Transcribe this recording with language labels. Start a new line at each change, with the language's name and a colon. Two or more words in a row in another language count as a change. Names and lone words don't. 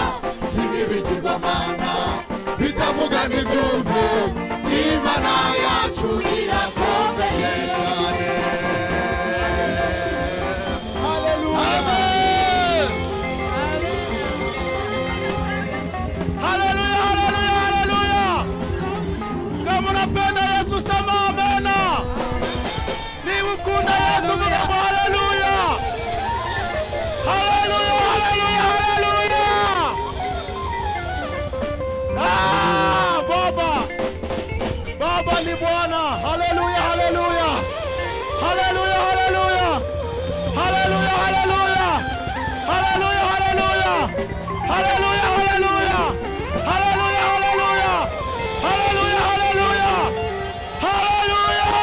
Kinyarwanda: si nk'ibigirwamana bitavuga n'ibyumve Imana yacu irakomeye cyane Haleluya
Swahili: Haleluya Haleluya Haleluya kama unapenda Yesu sema amena
Kinyarwanda: niba ukunda Yesu vuga haleluya
Swahili: Haleluya Haleluya Haleluya Baba ni Bwana haleluya haleluya haleluya haleluya haleluya haleluya haleluya haleluya haleluya haleluya haleluya haleluya haleluya haleluya haleluya